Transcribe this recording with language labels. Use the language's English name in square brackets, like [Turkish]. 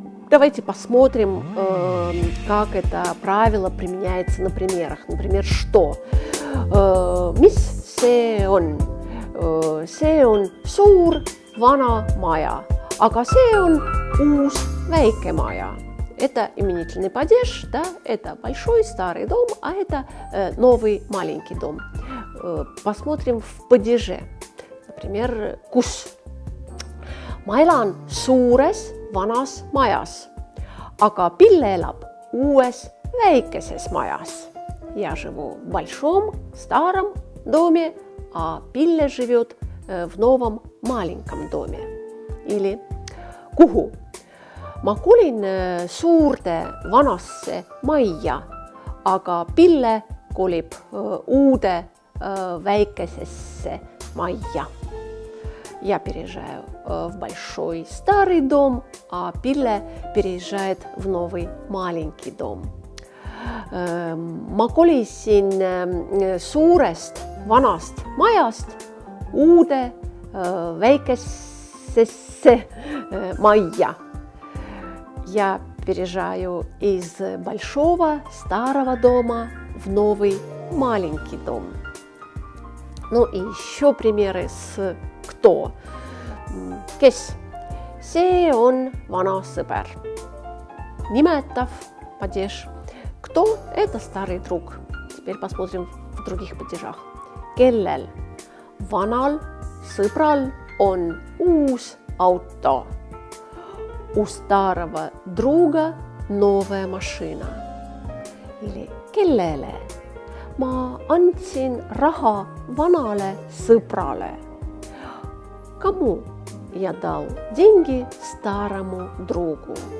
[Russian] Давайте посмотрим, как это правило применяется на примерах. Например, что? [Estonian] Mis see on? See on suur vana maja, aga see on uus väike maja. [Russian] Это именительный падеж, да? Это большой старый дом, а это новый маленький дом. Посмотрим в падеже. Например, kus. [Estonian] Ma elan suures vanas majas, aga Pille elab uues väikeses majas. [Russian] Я живу в большом старом доме, а Пille живет в новом маленьком доме. [Estonian] Или kuhu. Ma kolin suurde vanasse majja, aga Pille kolib uude väikesesse majja. [Russian] Я переезжаю в большой старый дом, а Пille переезжает в новый маленький дом. [Estonian] Ma kolisin suurest vanast majast uude väikesesse majja. [Russian] Я переезжаю из большого старого дома в новый маленький дом. Ну и еще примеры с кто. Kes? [Estonian] See on vana sõber. [Russian] Nimetav падеж. Кто? Это старый друг. Теперь посмотрим в других падежах. [Estonian] Kellel? Vanal sõbral on uus auto. [Russian] У старого друга новая машина. Или kellele? [Estonian] Ma andsin raha vanale sõbrale. [Russian] Кому я дал деньги старому другу?